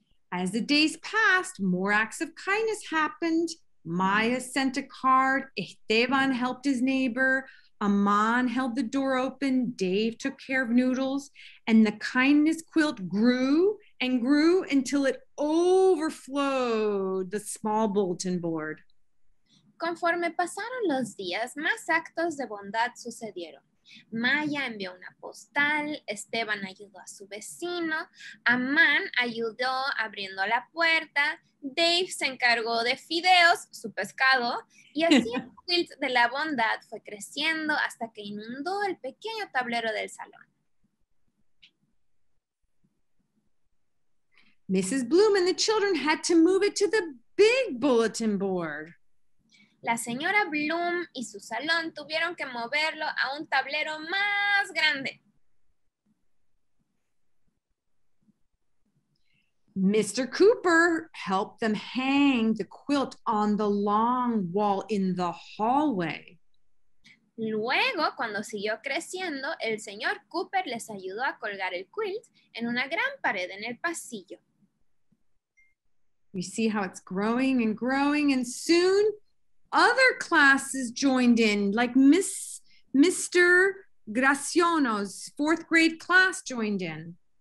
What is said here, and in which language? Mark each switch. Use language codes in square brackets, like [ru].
[en] As the days passed, more acts of kindness happened. Maya sent a card. Esteban helped his neighbor. Aman held the door open. Dave took care of Noodles. And the kindness quilt grew and grew until it overflowed the small bulletin board. [es] Conforme pasaron los días, más actos de bondad sucedieron. Maya envió una postal, Esteban ayudó a su vecino, Amán ayudó abriendo la puerta, Dave se encargó de fideos, su pescado, y así el quilt de la bondad fue creciendo hasta que inundó el pequeño tablero del salón. [en] Mrs. Bloom and the children had to move it to the big bulletin board. [es] La señora Bloom y su salón tuvieron que moverlo a un tablero más grande. [en] Mr. Cooper helped them hang the quilt on the long wall in the hallway. [es] Luego, cuando siguió creciendo, el señor Cooper les ayudó a colgar el quilt en una gran pared en el pasillo. [en] You see how it's growing and growing, and soon other classes joined in, like Mr. Graciano's 4th grade class joined in.